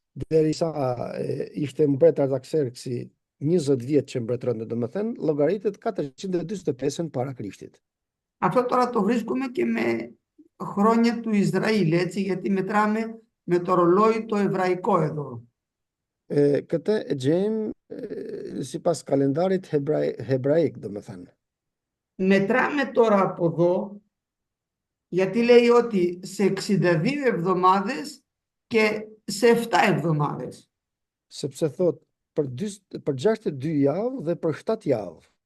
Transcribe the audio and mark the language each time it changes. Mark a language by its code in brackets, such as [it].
[sq] Derisa ishte mbret Artaxerxi 20 vjet që mbretëronte, domethënë llogaritet 445 para Krishtit. [el] Αυτό τώρα το βρίσκουμε και με χρόνια του Ισραήλ, έτσι, γιατί μετράμε με το ρολόι το εβραϊκό εδώ. [sq] Këtë e gjejmë sipas kalendarit hebraik, domethënë. [el] Μετράμε τώρα από εδώ, γιατί λέει ότι σε 62 εβδομάδες και σε 7 εβδομάδες. [sq] Sepse thot për 62 javë dhe për 7 javë.